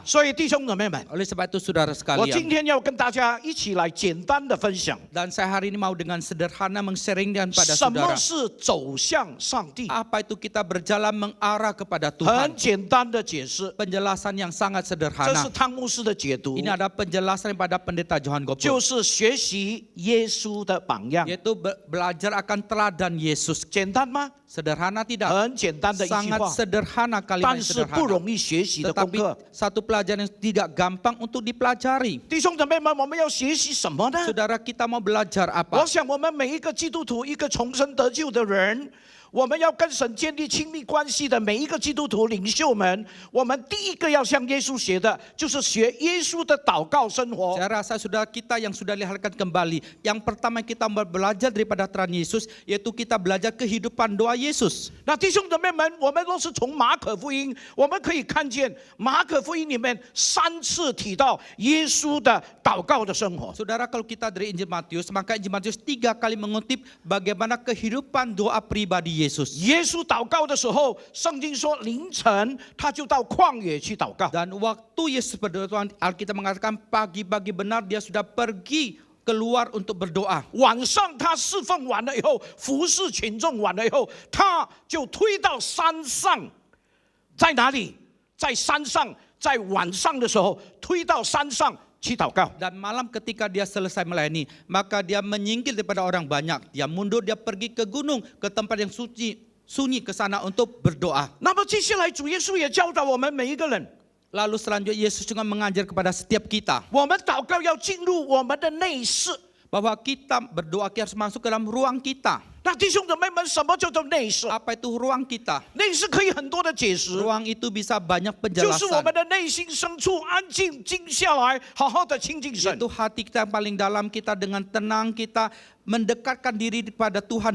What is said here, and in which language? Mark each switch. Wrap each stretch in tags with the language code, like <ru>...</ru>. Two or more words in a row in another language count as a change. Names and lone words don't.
<zh>所以弟兄姊妹们，</zh> <id>Oleh sebab itu saudara</id> <zh>我今</zh> <id>sekalian,</id> <zh>天要跟大家一起来简单的分享，</zh> <id>dan saya hari ini mau dengan sederhana meng-sharingkan pada</id> <zh>什么</zh> <id>saudara.</id> <zh>是走向上帝。</zh> <id>Apa itu kita berjalan mengarah kepada Tuhan?</id> <zh>很简单的解释，</zh> <id>Penjelasan yang sangat</id> <zh>这</zh> <id>sederhana.</id> <zh>是汤牧师的解读，</zh> <id>Ini ada penjelasan pada pendeta Johan</id> <zh>就</zh> <id>Gopur,</id> <zh>是学习耶稣的榜样。</zh> <id>yaitu belajar akan teladan Yesus.</id> <zh>简单吗？</zh> <id>Sederhana tidak?</id> <zh>很简单的一句</zh> <id>Sangat</id> <zh>话，</zh> <id>sederhana kalimat</id> <zh>但</zh> <id>yang</id> <zh>是不</zh> <id>sederhana.</id> <zh>容易学习的功</zh> <id>Tetapi</id> <zh>课。</zh> <id>satu pelajaran yang tidak gampang untuk dipelajari.</id> <zh>弟兄姊妹们，我们要学习什么呢？</zh> <id>Saudara, kita mau belajar</id> <zh>我</zh> <id>apa?</id> <zh>想，我们每一个基督徒，一个重生得救的人，我们要跟神建立亲密关系的每一个基督徒领袖们，我们第一个要向耶稣学的，就是学耶稣的祷告生活。</zh> <id>Saya rasa saudara kita yang sudah lihatkan kembali, yang pertama kita mau belajar daripada terang Yesus, yaitu kita belajar kehidupan doa Yesus.</id> <zh>那弟兄姊妹们，我们都是从马可福音，我们可以看见马可福音里面3次提到耶稣的祷告的生活。</zh> <id>Saudara, kalau kita dari Injil Matius, maka Injil Matius 3 kali mengutip bagaimana kehidupan doa pribadi Yesus.</id> <zh>耶稣祷告的时候，圣经说凌晨他就到旷野去祷告。</zh> <id>Dan waktu Yesus berdoa, Alkitab mengatakan pagi-pagi benar dia sudah pergi keluar untuk berdoa.</id> <zh>晚上他侍奉完了以后，服侍群众完了以后，他就推到山上，在哪里？在山上，在晚上的时候推到山上去祷告。</zh> <id>Dan malam ketika dia selesai melayani, maka dia menyingkir daripada orang banyak. Dia mundur, dia pergi ke gunung, ke tempat yang sunyi ke sana untuk berdoa.</id> <zh>那么接下来主耶稣也教导我们每一个人，</zh> <id>Lalu selanjutnya Yesus juga mengajar kepada setiap kita</id> <zh>我们祷告要进入我们的内室。</zh> <id>bahwa kita berdoa kita harus masuk ke dalam ruang kita.</id> <zh>那弟兄姊妹们，什么叫做内室？</zh> <id>Apa itu ruang kita?</id> <zh>内室可以很多的解释，</zh> <id>Ruang itu bisa banyak</id> <zh>就是我</zh> <id>penjelasan.</id> <zh>们的内心深处安静静下来，好好的亲近神。</zh> <id>Yaitu hati kita yang paling dalam, kita dengan tenang kita mendekatkan diri kepada Tuhan</id>